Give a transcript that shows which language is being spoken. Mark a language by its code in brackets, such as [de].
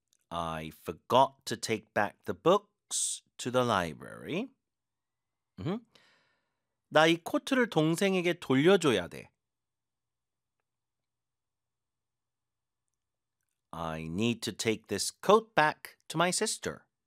[en] I forgot to take back the books to the library. [ko] 나 이 코트를 동생에게 돌려줘야 돼. [en] I need to take this coat back to my sister.